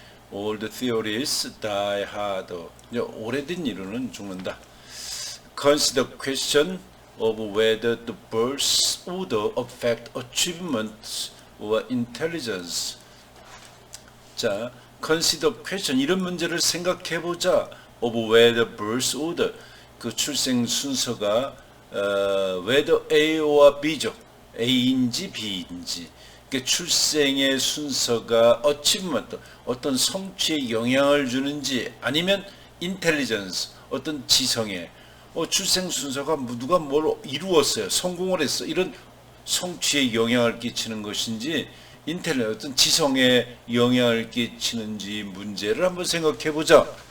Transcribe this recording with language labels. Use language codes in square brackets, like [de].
[en] Old theories die hard. [ko] 오래된 이론은 죽는다. [en] Consider question of whether the birth order affect achievement or intelligence. [ko] 자, [en] consider question [ko] 이런 문제를 생각해 보자. [en] of whether birth order [ko] 그 출생 순서가 [en] whether A or B죠. [ko] A인지 B인지. 그 출생의 순서가 achievement 어떤 성취에 영향을 주는지 아니면 intelligence 어떤 지성에 출생 순서가 누가 뭘 이루었어요. 성공을 했어. 이런 성취에 영향을 끼치는 것인지 인텔리전스 어떤 지성에 영향을 끼치는지 문제를 한번 생각해 보자.